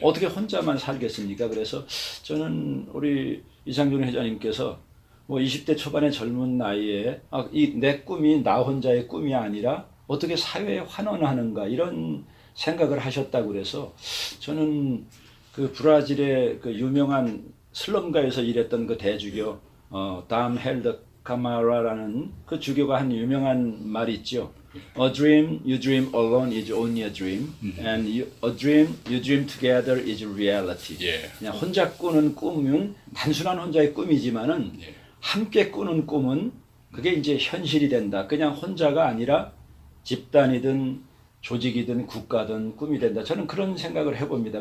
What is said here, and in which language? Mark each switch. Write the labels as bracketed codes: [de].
[ko] 어떻게 혼자만 살겠습니까? 그래서 저는 우리 이상준 회장님께서 뭐 20대 초반의 젊은 나이에 이 내 꿈이 나 혼자의 꿈이 아니라 어떻게 사회에 환원하는가 이런 생각을 하셨다고 그래서 저는 그 브라질의 그 유명한 슬럼가에서 일했던 그 대주교 담 헬더 카마라라는 그 주교가 한 유명한 말이 있죠. [en] A dream you dream alone is only a dream, and a dream you dream together is reality. [ko] 예. 그냥 혼자 꾸는 꿈은 단순한 혼자의 꿈이지만은 예. 함께 꾸는 꿈은 그게 이제 현실이 된다. 그냥 혼자가 아니라 집단이든 조직이든 국가든 꿈이 된다. 저는 그런 생각을 해봅니다.